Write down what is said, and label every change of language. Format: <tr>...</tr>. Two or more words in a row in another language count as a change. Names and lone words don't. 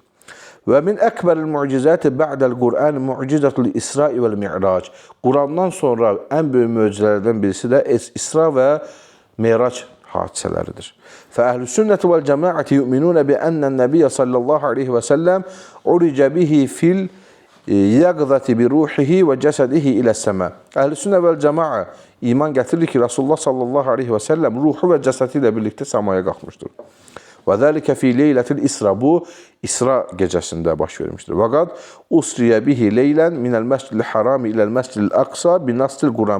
<ar>ومن أكبر المعجزات بعد القرآن معجزة الإسراء والمعراج.</ar> <az>Qurandan sonra ən böyük möcüzələrdən birisi də İsra və Mi'rac hadisələridir.</az> <ar>فأهل السنة والجماعة يؤمنون بأن النبي صلى الله عليه وسلم عرج به في اليقظة بروحه وجسده إلى السماء. أهل السنة والجماعة</ar> <az>iman gətirir ki, Rasulullah</az> <ar>صلى الله عليه وسلم</ar> <az>ruhu və cəsədi ilə birlikdə səmaya qalxmışdır.</az> <ar>وذلك في ليلة الإسراء.</ar> <az>Bu, İsra gecəsində baş vermişdir.</az> <ar>وقد أسري به ليلا من المسجد الحرام إلى المسجد الأقصى بنص القرآن.</ar>